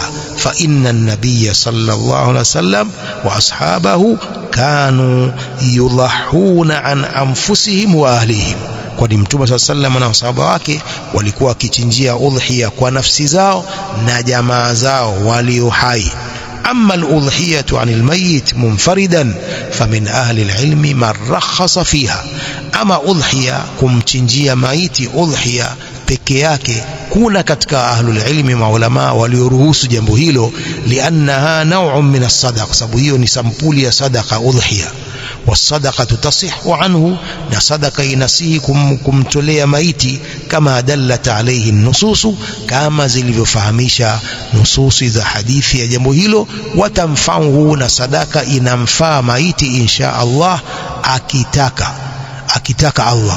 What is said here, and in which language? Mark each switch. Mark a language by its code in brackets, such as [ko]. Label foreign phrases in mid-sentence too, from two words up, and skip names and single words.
[ar] فإن النبي صلى الله عليه وسلم وأصحابه كانوا يضحون عن أنفسهم وأهليهم, [sw] kwani Mtume [ar] صلى الله عليه وسلم [sw] na masahaba wake walikuwa wakichinjia udhiya kwa nafsi zao na jamaa zao walio hai. [ar] أما الأضحية عن الميت منفردا فمن أهل العلم من رخص فيها. أما أضحية [sw] kumchinjia maiti udhiya peke yake, kuna katika [ar] أهل العلم [sw] maulama walioruhusu jambo hilo, [ar] لأنها نوع من الصدقة, [sw] sababu hiyo ni sampuli ya sadaqa udhiya. [ar] والصدقة تصح عنه, [sw] na sadaka inasihi kumtolea maiti, kama [ar] دلت عليه نصوص, [sw] kama zilivyofahamisha nususi za hadithi ya jambo hilo. Watamfahu, na sadaka inamfaa maiti [ar] إن شاء الله, [sw] akitaka Allah.